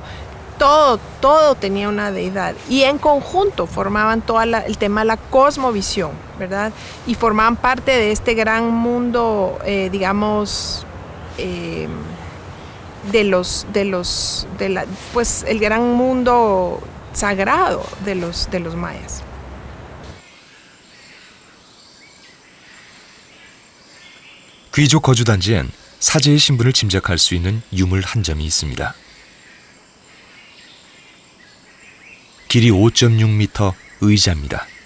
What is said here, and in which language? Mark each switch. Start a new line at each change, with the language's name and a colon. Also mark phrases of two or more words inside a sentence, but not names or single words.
Spanish: Todo tenía una deidad y en conjunto formaban todo el tema de la cosmovisión, ¿verdad? Y formaban parte de este gran mundo, digamos, pues el gran mundo sagrado de los mayas.
Korean: 귀족 거주 단지엔 사제의 신분을 짐작할 수 있는 유물 한 점이 있습니다. 길이 5.6m 의자입니다.